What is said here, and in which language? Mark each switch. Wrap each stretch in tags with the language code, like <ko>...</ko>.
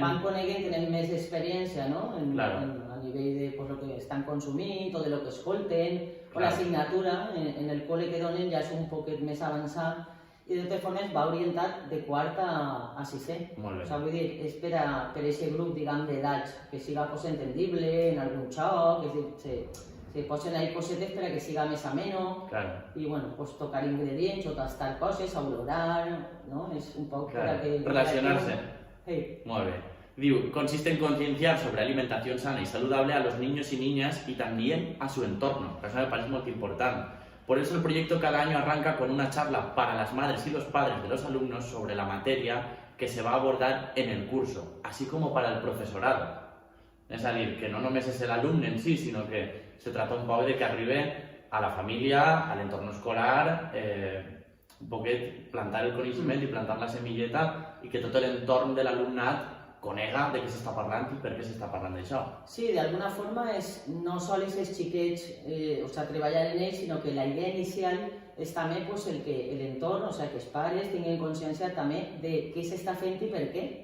<ca>Van coneguen, tenen més experiència, no? A nivell de lo que estan consumint o de lo que escolten, o l'assignatura en el col·le que donen ja és un poquet més avançat i de totes formes va orientat de quart a sisè. Molt bé. O sigui, vull dir, és per aquest grup, diguem, d'edats, que siga entendible, en algun xoc, se posen ahí cosetes per a que siga més ameno, i bueno, pues tocar ingredients o tastar coses, olorar, ¿no? És un poc per a que... Relacionarse. Molt bé.</ca> <es>Diu, consiste en concienciar sobre alimentación sana y saludable a los niños y niñas y también a su entorno. Eso me parece muy importante. Por eso el proyecto cada año arranca con una charla para las madres y los padres de los alumnos sobre la materia que se va a abordar en el curso, así como para el profesorado. Es decir, que</es> <ca>no només és l'alumne en si, sinó que se trata un poc de que arribi a la família, a l'entorn escolar, un poquet plantar el coneixement i plantar la semilleta i que tot l'entorn de l'alumnat conega de què s'està parlant i per què s'està parlant d'això. Sí, d'alguna forma és no sols els xiquets, treballar en ells, sinó que la idea inicial és també el que l'entorn, que els pares tinguin consciència també de què s'està fent i per què.</ca>